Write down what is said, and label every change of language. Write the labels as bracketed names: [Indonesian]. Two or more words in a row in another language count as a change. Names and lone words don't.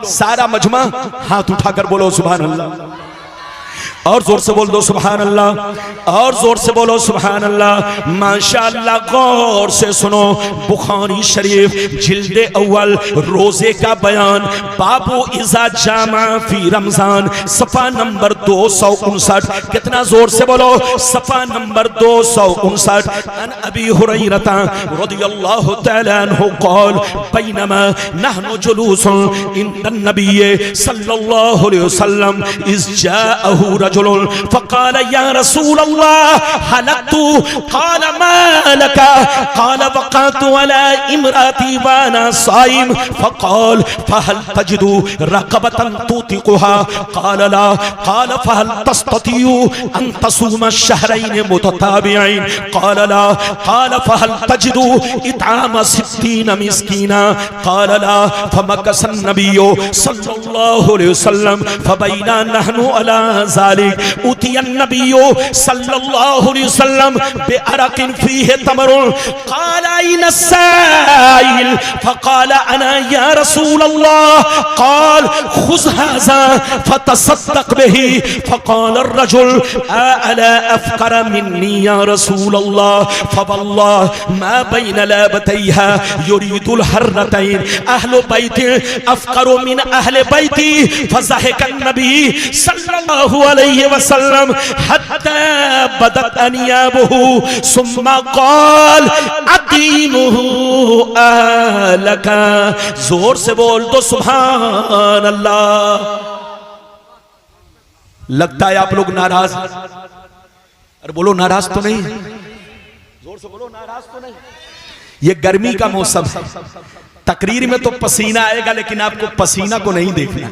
[Hindi] सारा मजमा हाथ उठाकर बोलो [Arabic] سبحان الله, [Hindi] और जोर से बोल दो [Arabic] سبحان الله, [Hindi] और जोर से बोलो [Arabic] سبحان الله. [Hindi] माशाअल्लाह, गौर से सुनो। बुखारी शरीफ जिल्दे अव्वल रोजे का बयान, [Arabic] باب إذا جامع في رمضان, [Hindi] सफा नंबर 259। कितना जोर से बोलो? सफा नंबर 259। [Arabic] عن أبي هريرة رضي الله تعالى عنه قال بينما نحن جلوس عند النبي صلى الله عليه وسلم إذ جاءه رجل فقال يا رسول الله هلكت. قال ما لك? قال وقعت على امرأتي وأنا صائم. فقال فهل تجد رقبة تعتقها? قال لا. قال فهل تستطيع أن تصوم شهرين متتابعين? قال لا. قال فهل تجد إطعام ستين مسكينا? قال لا. فمكث النبي صلى الله عليه وسلم فبينا نحن على ذلك أتي النبي صلى الله عليه وسلم بعرق فيه تمر. قال أين سائل? فقال أنا يا رسول الله قال خذ هذا فتصدق به. فقال الرجل على أفقر مني يا رسول الله? فوالله ما بين لابتيها يريد الحرتين أهل بيت أفقر من أهل بيتي. فضحك النبي صلى الله عليه وسلم حتى بدت أنيابه ثم قال أديمه أهلك. [Hindi] जोर से बोल दो [Arabic] سبحان الله. [Hindi] लगता है आप लोग नाराज। अरे बोलो नाराज तो नहीं? जोर से बोलो नाराज तो नहीं? ये गर्मी का मौसम है, तकरीर में तो पसीना आएगा, लेकिन आपको पसीना को नहीं देखना।